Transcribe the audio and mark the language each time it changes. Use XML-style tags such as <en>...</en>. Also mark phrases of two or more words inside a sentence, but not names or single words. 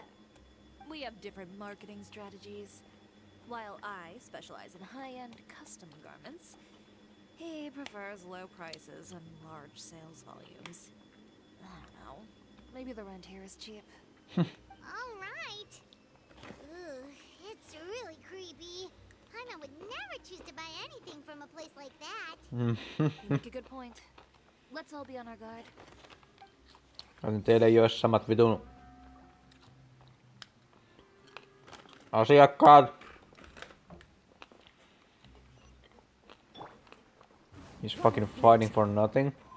<en>We have different marketing strategies. While I specialize in high-end custom garments, he prefers low prices and large sales volumes. I don't know. Maybe the rent here is cheap. Alright. Ugh, it's really creepy. Hana would never choose to buy anything from a place like that. You make a good point. Let's all be on our guard.</en> <fi>Teillä ei ole samat vitun asiakkaat.</fi> <en>He's fucking fighting for nothing.</en>